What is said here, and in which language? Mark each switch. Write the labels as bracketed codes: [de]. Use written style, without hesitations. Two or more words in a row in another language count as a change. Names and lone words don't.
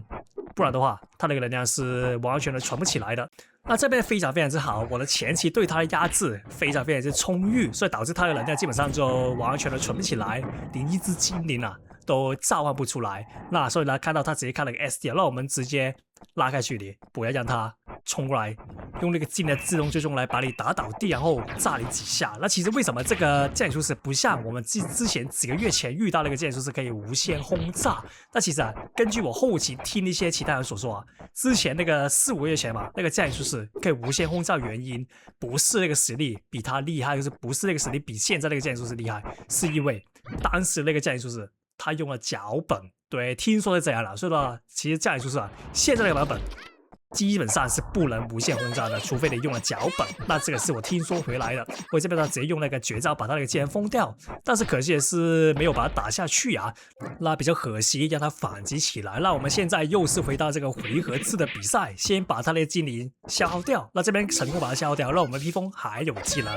[zh] 不然的話，他那個能量是完全的傳不起來的。那這邊非常之好，我的前期對他的壓制非常之充裕，所以導致他的能量基本上就完全的傳不起來，連一隻精靈啊都召喚不出來。那所以呢，看到他直接看了個 SD，讓我們直接拉開距離，不要讓他衝過來，用那個技能自動追蹤來把你打倒地，然後炸你幾下。那其實為什麼這個降臨術士不像我們之前幾個月前遇到那個降臨術士可以無限轟炸？那其實啊，根據我後期聽一些其他人所說啊，之前那個4、5個月前嘛，那個降臨術士可以無限轟炸，原因不是那個實力比他厲害，就是不是那個實力比現在那個降臨術士厲害，是因為當時那個降臨術士他用了腳本。對，聽說是這樣了，所以說其實降臨術士啊，現在那個版本基本上是不能無限轟炸的，除非你用了腳本。那這個是我聽說回來的，我這邊呢直接用那個絕招把他那個技能封掉，但是可惜的是沒有把它打下去啊，那比較可惜，讓他反擊起來。那我們現在又是回到這個回合制的比賽，先把他那個精靈消耗掉，那這邊成功把它消耗掉，那我們披風還有技能。